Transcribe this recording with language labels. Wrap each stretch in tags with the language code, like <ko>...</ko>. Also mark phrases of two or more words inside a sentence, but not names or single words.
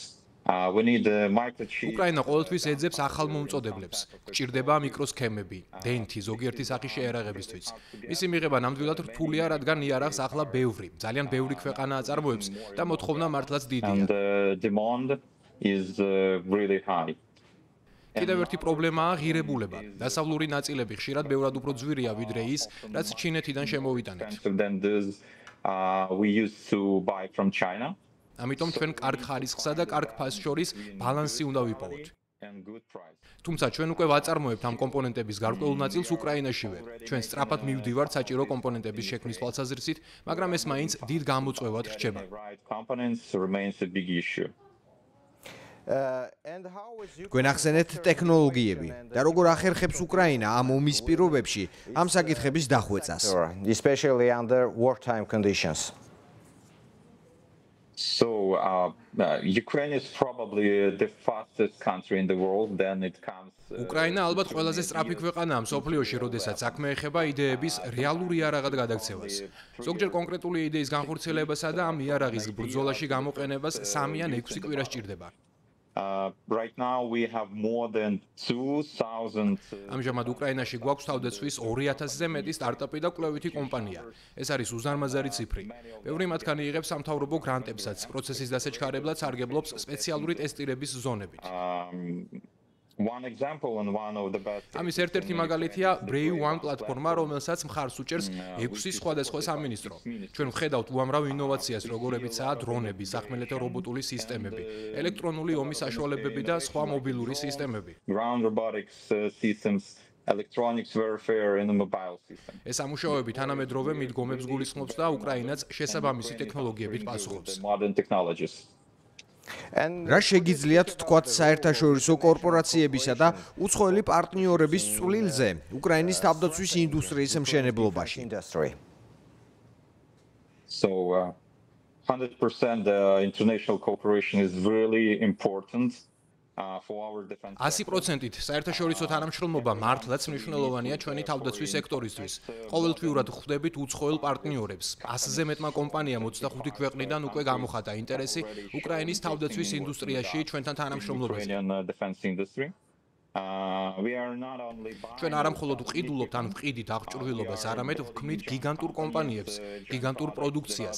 <en>We need microchips.</en> <ka>უკრაინა ყოველთვის ეძებს ახალ მომწოდებლებს. გჭირდება მიკროსქემები, დენთი ზოგიერთი სახის შეერაღებისთვის. მისი მიღება ნამდვილად რთულია, რადგან იარაღს ახლა ბევრი, ძალიან ბევრი ქვეყანა აწარმოებს და მოთხოვნა მართლაც დიდია.</ka> <en>And the demand is really high.</en> <ka>კიდევ ერთი პრობლემაა ღირებულება. დასავლური ნაწილები ხშირად ბევრად უფრო ძვირია ვიდრე ის, რაც ჩინეთიდან შემოვიტანეთ.</ka> <en>Than those we used to buy from China.</en> <ka>ამიტომ ჩვენ კარგ ხარისხსა და კარგ ფასს შორის ბალანსი უნდა ვიპოვოთ.</ka> <en>And good price.</en> <ka>თუმცა ჩვენ უკვე ვაწარმოებთ ამ კომპონენტების გარკვეულ ნაწილს უკრაინაშივე. ჩვენ სწრაფად მივდივართ საჭირო კომპონენტების შექმნის თვალსაზრისით, მაგრამ ეს მაინც დიდ გამოწვევად რჩება.</ka> <en>Right components remains a big issue. And how is</en> <ka>თქვენ ახსენეთ ტექნოლოგიები და როგორ ახერხებს უკრაინა ამ ომის პირობებში ამ საკითხების დახვეწას?</ka> <en>especially under wartime conditions? So Ukraine is probably the fastest country in the world. Then it comes.</en> <ka>უკრაინა ალბათ ყველაზე სწრაფი ქვეყანაა მსოფლიოში, როდესაც საქმე ეხება იდეების რეალური იარაღად გადაქცევას. ზოგჯერ კონკრეტული იდეის განხორციელებასა და ამ იარაღის ბრძოლაში გამოყენებას 3 ან 6 კვირა სჭირდება.</ka> <en>Right now we have more than 2,000.</en> <ka>ამჟამად უკრაინაში გვაქვს თავდაცვის 2,000-ზე მეტი სტარტაპი და კვლევითი კომპანია. ეს არის უზარმაზარი ციფრი. ბევრი მათგანი იღებს სამთავრობო გრანტებსაც, პროცესის დასაჩქარებლად სარგებლობს სპეციალური ტესტირების ზონებით.</ka> <en>One example and one of the best.</en> <ka>ამის ერთ-ერთი მაგალითია Brave One პლატფორმა, რომელსაც მხარს უჭერს 6 სხვადასხვა სამინისტრო. ჩვენ ვხედავთ უამრავ ინოვაციას, როგორებიცაა დრონები, სახმელეთო რობოტული სისტემები, ელექტრონული ომის საშუალებები და სხვა მობილური სისტემები.</ka> <en>Ground robotics systems, electronics warfare and mobile systems.</en> <ka>ეს სამუშაოები თანამედროვე მიდგომებს გულისხმობს და უკრაინაც შესაბამისი ტექნოლოგიებით პასუხობს.</ka> <en>Modern technologies.</en> <ka>რა შეგიძლიათ თქვათ საერთაშორისო კორპორაციებისა და უცხოელი პარტნიორების წვლილზე უკრაინის თავდაცვის ინდუსტრიის მშენებლობაში?</ka> <en>Industry. So 100% international cooperation is really important for our defense.</en> <ka>100%-ით საერთაშორისო თანამშრომლობა მართლაც მნიშვნელოვანია ჩვენი თავდაცვის სექტორისთვის. ყოველთვიურად ხვდებით უცხოელ პარტნიორებს. 100-ზე მეტმა კომპანიამ 25 ქვეყნიდან უკვე გამოხატა ინტერესი უკრაინის თავდაცვის ინდუსტრიაში ჩვენთან თანამშრომლობაზე. ჩვენ არა მხოლოდ ვყიდულობთ ან ვყიდით აღჭურვილობას, არამედ ვქმნით გიგანტურ კომპანიებს, გიგანტურ პროდუქციას.</ka>